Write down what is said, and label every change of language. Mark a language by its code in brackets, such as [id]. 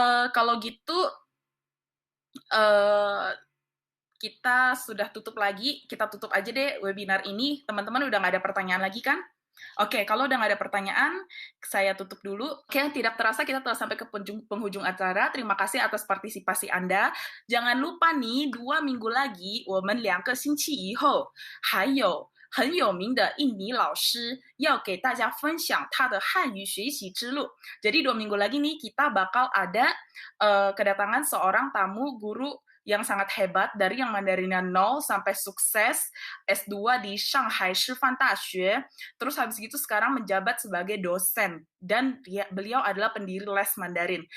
[id] Kalau gitu kita sudah tutup lagi. Kita tutup aja deh webinar ini. Teman-teman udah nggak ada pertanyaan lagi kan? Oke, kalau udah nggak ada pertanyaan, saya tutup dulu. Oke, tidak terasa kita telah sampai ke penghujung acara. Terima kasih atas partisipasi Anda. Jangan lupa nih, 2 minggu lagi, [zh] 我们2个星期以后，还有很有名的印尼老师要给大家分享他的汉语学习之路. [id] Jadi 2 minggu lagi nih, kita bakal ada kedatangan seorang tamu guru yang sangat hebat dari yang Mandarinnya 0 sampai sukses S2 di Shanghai Shifan Daxue, terus habis itu sekarang menjabat sebagai dosen dan beliau adalah pendiri les Mandarin.